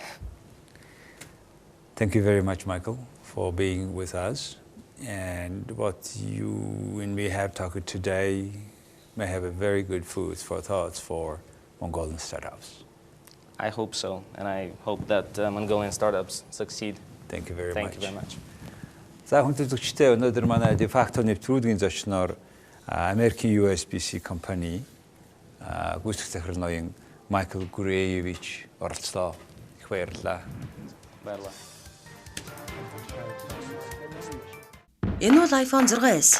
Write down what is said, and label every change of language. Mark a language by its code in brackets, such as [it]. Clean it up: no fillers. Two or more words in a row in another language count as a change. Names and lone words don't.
[en] Thank you very much, Michael, for being with us. And what you and me have talked today may have a very good food for thoughts for Mongolian startups. I hope so, and I hope that Mongolian startups succeed. Thank you very Thank much. you very much. [mn] За хүн төлөвчтэй өнөөдөр манай [la] de facto [mn] нэвтрүүлгийн зочноор Америкийн USBC компани гүйцэтгэх захирал ноён Маикл Гуревич оролцлоо. Их баярлалаа. Баярлалаа. Энэ бол iPhone 6s.